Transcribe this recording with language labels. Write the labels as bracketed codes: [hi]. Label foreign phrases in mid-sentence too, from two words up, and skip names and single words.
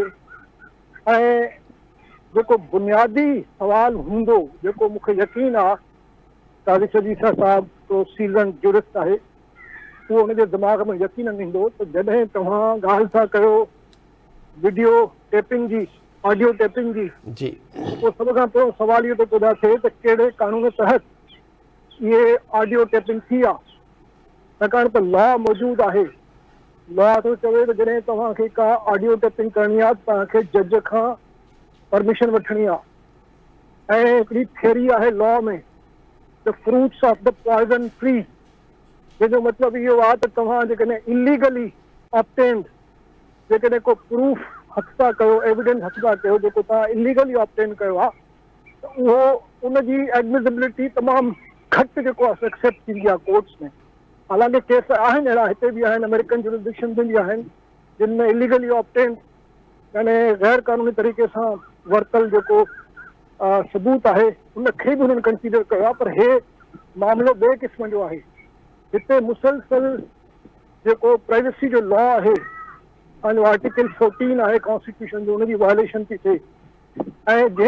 [sd] ऐं जेको बुनियादी सवाल हूंदो, जेको मूंखे यकीन आहे तारिक अलीसा साहब तो [en] season jurist [sd] आहे, उहो हुनजे दिमाग़ में यकीन ईंदो त जॾहिं तव्हां ॻाल्हि था कयो [en] video taping [sd] जी, [en] audio taping [sd] जी, उहो सभ खां पहिरियों सवाल इहो थो पैदा थिए त कहिड़े कानून तहत इहे [en] audio taping [sd] थी आहे। छाकाणि त लॉ मौजूदु आहे। लॉ थो चवे त जॾहिं तव्हांखे का [en] audio taping [sd] करणी आहे तव्हांखे जज खां परमिशन वठणी आहे। ऐं हिकिड़ी थियरी आहे लॉ में, [en] the fruits of the poison tree, [sd] जंहिंजो मतिलबु इहो आहे त तव्हां जेकॾहिं [en] illegally obtained [sd] जेकॾहिं को प्रूफ हथ सां कयो, एविडेंस हथ सां कयो, जेको तव्हां [en] illegally obtain [sd] कयो आहे, त उहो उनजी एडमिसिबिलिटी तमामु घटि जेको आहे एक्सेप्ट थींदी आहे कोर्ट्स में। हालांकि केस आहिनि अहिड़ा, हिते बि आहिनि, [en] American jurisdiction [sd] में बि आहिनि, जिन में [en] illegally obtain [sd] यानी गैर कानूनी तरीक़े सां वरितल जेको सबूत आहे उनखे बि हुननि कंसीडर कयो आहे। पर हे मामिलो ॿिए क़िस्म जो आहे। हिते मुसलसल जेको प्राइवेसी जो लॉ आहे पंहिंजो आर्टिकल 14 आहे कॉन्स्टिट्यूशन जो उनजी वायलेशन थी थिए ऐं जंहिं